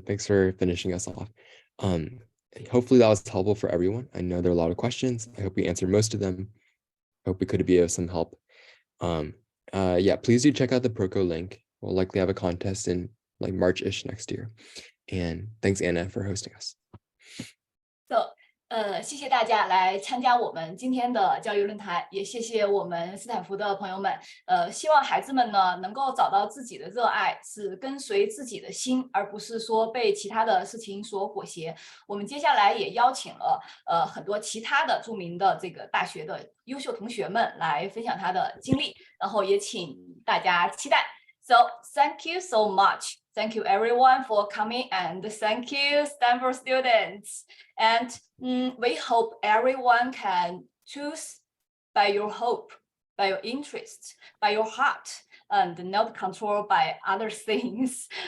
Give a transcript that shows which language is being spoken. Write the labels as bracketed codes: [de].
[en] Thanks for finishing us off. Hopefully that was helpful for everyone. I know there are a lot of questions. I hope we answered most of them. I hope we could be of some help. Yeah, please do check out the Proco link. We'll likely have a contest in like March-ish next year. And thanks, Anna, for hosting us. [zh] So, 谢谢大家来参加我们今天的教育论坛，也谢谢我们斯坦福的朋友们。希望孩子们呢能够找到自己的热爱，是跟随自己的心，而不是说被其他的事情所裹挟。我们接下来也邀请了很多其他的著名的这个大学的优秀同学们来分享他的经历，然后也请大家期待。 [en] So thank you so much. Thank you everyone for coming, and thank you Stanford students. And we hope everyone can choose by your hope, by your interest, by your heart, and not controlled by other things.